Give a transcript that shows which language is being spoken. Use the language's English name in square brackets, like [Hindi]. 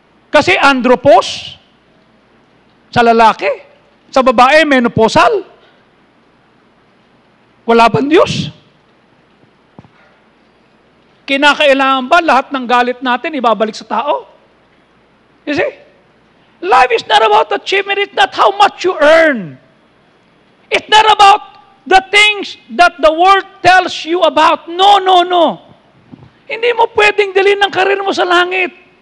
[Filipino] Kasi andropos sa lalaki, sa babae menopausal. Wala bang Diyos? Kinakailangan ba lahat ng galit natin ibabalik sa tao? [English] You see? Life is not about achievement. It's not how much you earn. It's not about the things that the world tells you about. No, no, no. [Filipino] Hindi mo pwedeng dalhin ang karir mo sa langit.